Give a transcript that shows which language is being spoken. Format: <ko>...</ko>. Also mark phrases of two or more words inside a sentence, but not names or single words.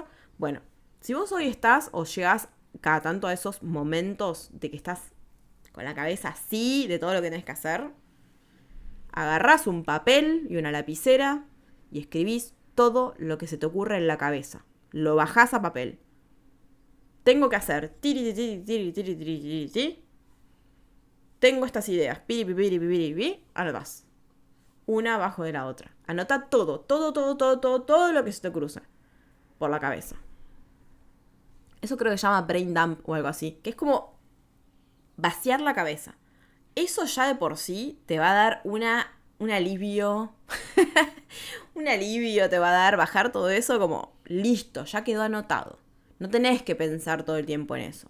<es>Bueno, si vos hoy estás o llegás cada tanto a esos momentos de que estás con la cabeza así de todo lo que tenés que hacer, agarrás un papel y una lapicera y escribís todo lo que se te ocurre en la cabeza. Lo bajás a papel. Tengo que hacer tiri, tiri, tiri, tiri, tiri, tiri, tiri. Tengo estas ideas. Piri, piri, piri, piri. Anotás. Una abajo de la otra. Anota todo lo que se te cruza por la cabeza. Eso creo que se llama</es> <en>brain dump</en> <es>o algo así. Que es como vaciar la cabeza. Eso ya de por sí te va a dar un alivio. Un alivio te va a dar bajar todo eso como listo, ya quedó anotado. No tenés que pensar todo el tiempo en eso.</es>